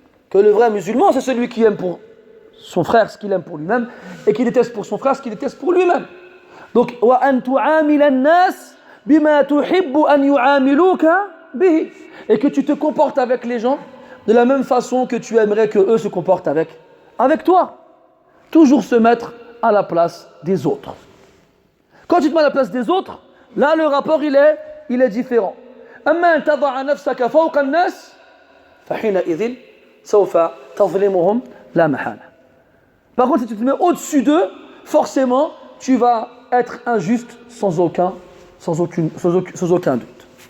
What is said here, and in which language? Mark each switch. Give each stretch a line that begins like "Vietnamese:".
French: Que le vrai musulman, c'est celui qui aime pour son frère ce qu'il aime pour lui-même et qui déteste pour son frère ce qu'il déteste pour lui-même.
Arabic: Donc وأن تعامل الناس بما تحب أن يعاملوك به.
French: Et que tu te comportes avec les gens de la même façon que tu aimerais que eux se comportent avec toi. Toujours se mettre à la place des autres. Quand tu te mets à la place des autres, là le rapport il est différent.
Arabic: أما أن تضع نفسك فوق الناس فحينئذ سوف تظلمهم لا محالة.
French: Par contre, si tu te mets au-dessus d'eux, forcément, tu vas être injuste sans aucun doute.